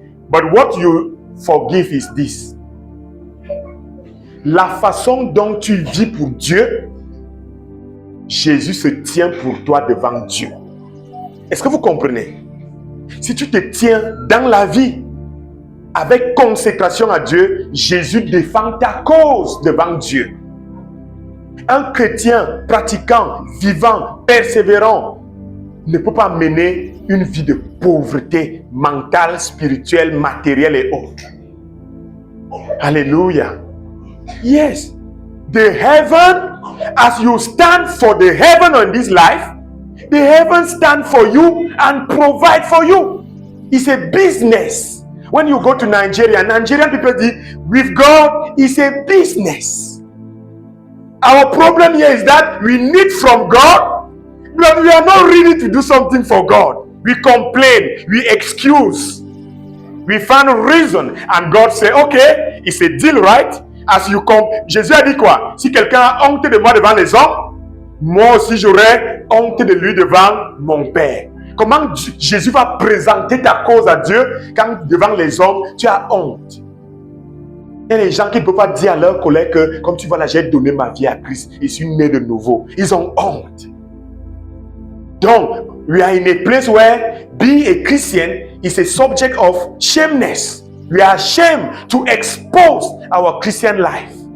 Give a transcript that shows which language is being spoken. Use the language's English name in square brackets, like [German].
[English] But what you forgive is this. [French] La façon dont tu vis pour Dieu, Jésus se tient pour toi devant Dieu. Est-ce que vous comprenez? Si tu te tiens dans la vie avec consécration à Dieu, Jésus défend ta cause devant Dieu. Un chrétien pratiquant, vivant, persévérant ne peut pas mener une vie de pauvreté mentale, spirituelle, matérielle et autres. Alléluia. [English] Yes, the heaven, as you stand for the heaven on this life, the heaven stand for you and provide for you. It's a business. When you go to Nigeria, Nigerian people say, with God, it's a business. Our problem here is that we need from God, but we are not ready to do something for God. We complain, we excuse, we find a reason, and God say, okay, it's a deal, right? As you come, [French] Jésus a dit quoi? Si quelqu'un a honte de moi devant les hommes, moi aussi j'aurai honte de lui devant mon Père. Comment Jésus va présenter ta cause à Dieu quand devant les hommes tu as honte? Il y a des gens qui ne peuvent pas dire à leurs collègues que, comme tu vois là, j'ai donné ma vie à Christ, je suis né de nouveau. Ils ont honte. [English] Donc, we are in a place where being a Christian is a subject of shameness. We are ashamed to expose our Christian life.